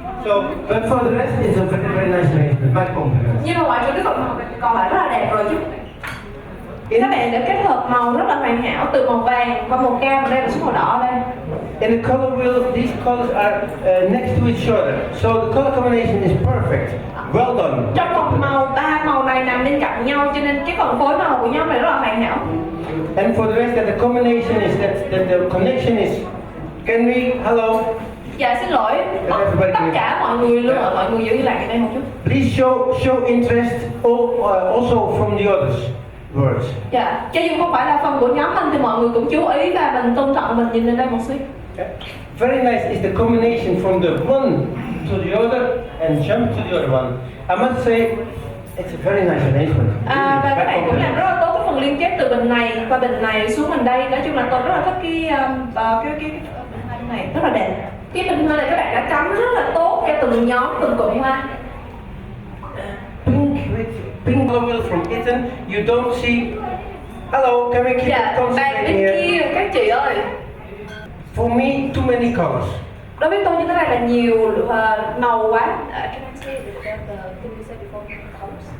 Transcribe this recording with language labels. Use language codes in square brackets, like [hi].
[en] So, but for the rest, it's a very, very nice arrangement. My compliments. [vi] Nhưng mà ngoài trừ cái phần màu còn lại rất là đẹp rồi chứ. Các bạn đã kết hợp màu rất là hoàn hảo từ màu vàng qua màu cam và đây là số màu đỏ ở đây. [en] In the color wheel, these colors are next to each other, so the color combination is perfect. Well done. [vi] Trong phần màu, ba màu này nằm bên cạnh nhau cho nên cái phần phối màu của nhóm này rất là hoàn hảo. [en] And for the rest, that the combination is that the connection is. Can we? Hello. [vi] Dạ xin lỗi, tất cả mọi người luôn ạ, mọi người giữ lại cái đây một chút. [en] Please show interest also from the others. Words. [vi] Dạ, cho dù không phải là phần của nhóm mình thì mọi người cũng chú ý và mình tôn trọng, mình nhìn lên đây một xíu. [en] Very nice is the combination from the one to the other and jump to the other one. I must say, it's a very nice arrangement. [vi] Và các bạn cũng làm rất là tốt cái phần liên kết từ bình này qua bình này xuống bình đây. Nói chung là tôi rất là thích cái này rất là đẹp. Cái bình hoa này các bạn đã cắm rất là tốt theo từng nhóm, từng cụm hoa. [en] Pink color wheel from Italy. You don't see. Hello, can we keep it concentrated [vi] bên [en] here? [vi] kia các chị ơi. [en] For me, too many colors. [vi] Đối với tôi như thế này là nhiều màu quá. [en] Can I say the thing you said before colors?